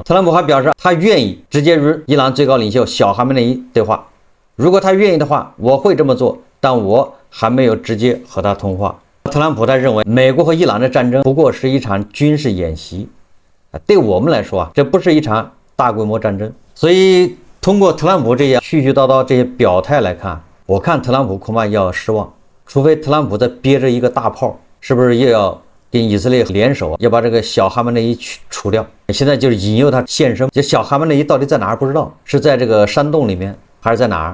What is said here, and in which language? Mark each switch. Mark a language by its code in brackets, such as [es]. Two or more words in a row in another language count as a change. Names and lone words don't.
[zh] 特朗普還表示，他願意直接與伊朗最高領袖小哈梅內伊對話，如果他願意的話，我會這麼做，但我還沒有直接和他通話。特朗普他認為美國和伊朗的戰爭不過是一場軍事演習，對我們來說啊，這不是一場大規模戰爭。所以通過特朗普這些絮絮叨叨這些表態來看，我看特朗普恐怕要失望，除非特朗普再憋着一個大炮，是不是又要跟以色列聯手，要把這個小哈梅內伊除掉？現在就是引誘他現身。這小哈梅內伊到底在哪兒不知道，是在這個山洞裡面還是在哪兒？